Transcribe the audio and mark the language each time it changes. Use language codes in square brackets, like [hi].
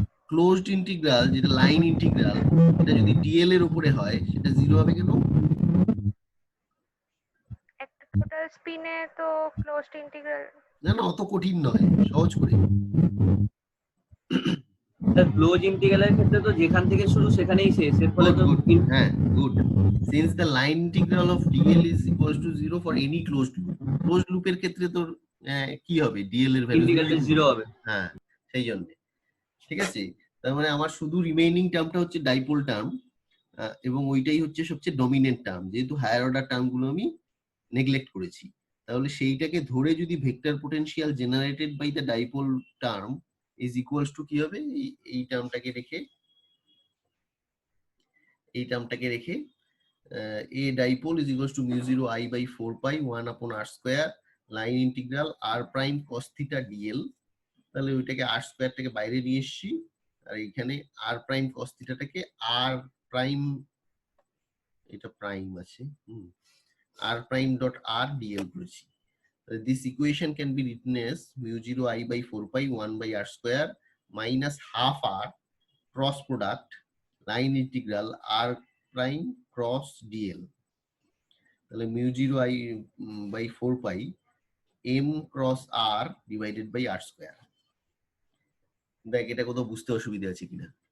[bn] Closed integral যেটা line integral, এটা যদি ডিএল এর উপরে হয় সেটা 0 হবে কেন? একটা টোটাল স্পিনে তো ক্লোজড ইন্টিগ্রাল। না না, অত কঠিন নয়, সহজ করে। স্যার ক্লোজ ইন্টিগ্রালের ক্ষেত্রে তো যেখান থেকে শুরু সেখানেই শেষ, এর ফলে [en] Good, [bn] তো [en] good. [bn] হ্যাঁ, [en] good. Since the line integral of dl is equals to 0 for any closed loop. [bn] Closed loop এর ক্ষেত্রে তো কি হবে? dl এর ভ্যালু ইন্টিগ্রালটা 0 হবে। হ্যাঁ, সেই জন্য। ঠিক আছে? তার মানে আমার শুধু রিমেইনিং টার্মটা হচ্ছে ডাইপোল টার্ম, এবং ওইটাই হচ্ছে সবচেয়ে ডমিনেন্ট টার্ম, যেহেতু হায়ার অর্ডার টার্মগুলো আমি নেগলেক্ট করেছি। তাহলে সেইটাকে ধরে যদি [en] vector potential generated by the dipole term is equals to [bn] কি হবে? এই টার্মটাকে রেখে, এই টার্মটাকে রেখে [en] a dipole is equals to mu 0 I by 4 pi 1 upon r square line integral r prime cos theta dl। [bn] তাহলে ওইটাকে r square থেকে বাইরে নিয়ে এসেছি, আর এখানে r prime cos theta টাকে r prime, এটা প্রাইম আছে, r prime dot r dl করেছি। [en] This equation can be written as mu 0 I by 4 pi 1 by r square minus half r cross product line integral r prime cross dl। [bn] তাহলে [en] Mu 0 I by 4 pi M cross R divided by R square. [bn] দেখ এটা কোথাও বুঝতে অসুবিধা আছে কিনা?